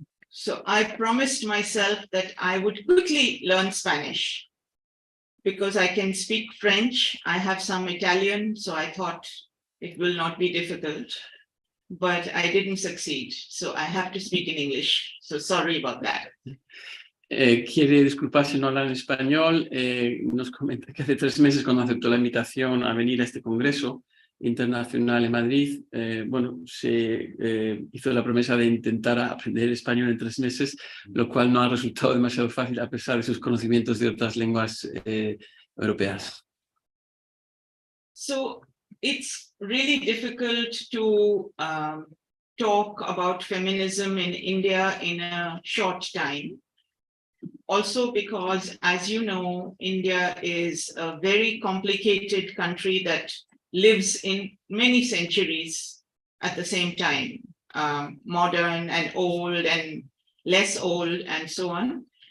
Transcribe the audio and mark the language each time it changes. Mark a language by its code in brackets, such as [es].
[en] So I promised myself that I would quickly learn Spanish because I can speak French. I have some Italian, so I thought it will not be difficult, but I didn't succeed. So I have to speak in English. So sorry about that. [es] Quiere disculparse no hablar en español. Nos comenta que hace 3 meses, cuando aceptó la invitación a venir a este congreso internacional en Madrid, bueno, se hizo la promesa de intentar aprender español en 3 meses, lo cual no ha resultado demasiado fácil a pesar de sus conocimientos de otras lenguas europeas. [en] So it's really difficult to talk about feminism in India in a short time. Also because, as you know, India is a very complicated country that lives in many centuries at the same time, modern and old and less old and so on.